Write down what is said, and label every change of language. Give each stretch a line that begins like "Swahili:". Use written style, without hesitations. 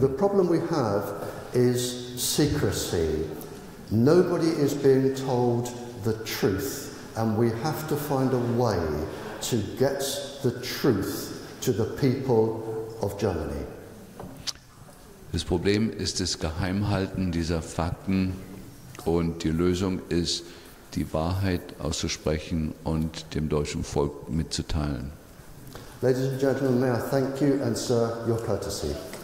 English: The problem we have is secrecy. Nobody is being told the truth, and we have to find a way to get the truth to the people of Germany.
German: Das Problem ist das Geheimhalten dieser Fakten und die Lösung ist, die Wahrheit auszusprechen und dem deutschen Volk mitzuteilen.
English: Ladies and gentlemen, may I thank you and sir, your courtesy.